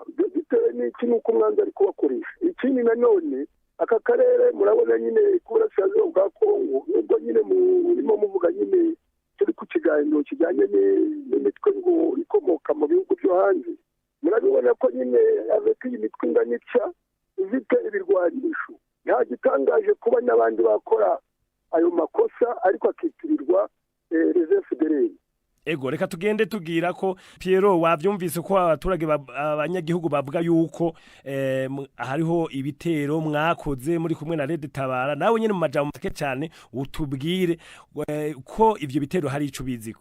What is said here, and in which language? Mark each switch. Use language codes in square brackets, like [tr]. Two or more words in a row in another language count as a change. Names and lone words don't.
[rw] Ibyo bitewe n'iki nuko umwanzi ari kubakoresha. Ikindi nanone aka karere murabona nyine k'uburasirazuba bwa Kongo nubwo nyine murimo muvuga nyine turi ku kiganiro kijyanye n'imitwe ngo ikomoka mu bihugu byo hanze. Murabibona ko nyine avec iyi mitwe inganica ifite ibirwanisho. Nta gitangaje kuba n'abandi bakora ayo makosa ariko akitirirwa les FDLR. [rn] Ego reka tugende tugira ko Piero wavyumvise ko abaturage abanyagihugu bavuga yuko hariho ibitero mwakoze muri kumwe na Leta Tabara nawe nyine mu majambo make cyane utubwire ko ivyo bitero hari ico biziko.